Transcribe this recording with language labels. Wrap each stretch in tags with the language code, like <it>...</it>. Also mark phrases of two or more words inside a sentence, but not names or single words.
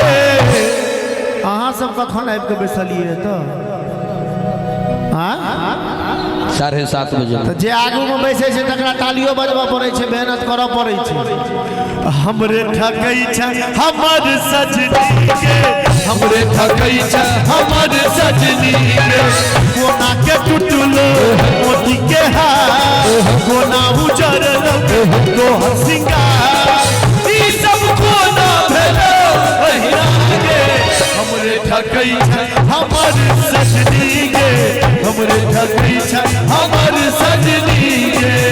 <mai>अहाँ सब कखन आबि के बैसलिए तो 7:30 बजे तो जे आगू में बैसे छे तकरा तालियो बजबा पड़े छे मेहनत करऽ पड़े छे। हमरे ठकै छ हमर सजनी के हमरे ठकै छ हमर सजनी के कोना के टूटलो मोती के हार कोना उजर तोहर सिंगार ई सब कोना भेलो ओहि नागे। हमरे ठकै छ हमर सजनी के हमरे ठकै छ हमर सजनी के।</mai>